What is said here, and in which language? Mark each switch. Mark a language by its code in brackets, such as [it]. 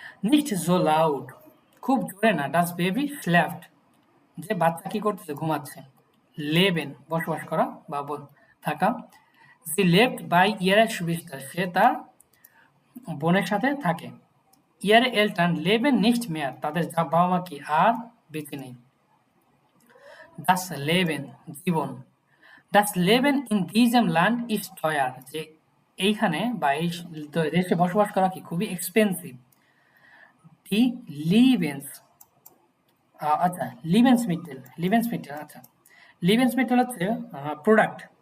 [de] Nicht so laut, [bn] খুব জোরে না। [de] Das baby schläft, [bn] যে বাচ্চা কি করতেছে, ঘুমাচ্ছে। [de] Leben, [bn] বসবাস করা বা থাকা। [de] Sie lebt bei ihrer Schwester, [bn] সে তার বোনের সাথে থাকে। [de] Ihre Eltern leben nicht mehr, [bn] তাদের বাবা মা কি আর বেঁচে নেই। [de] Das Leben, জীবন। Das Leben in diesem Land ist teuer, [bn] যে এইখানে বা এই দেশে বসবাস করা কি খুবই এক্সপেন্সিভ। [de] Die Lebens, [bn] আচ্ছা লিভেন্সমিটেল, লিভেন্সমিটেল, আচ্ছা লিভেন্সমিটেল হচ্ছে প্রোডাক্ট।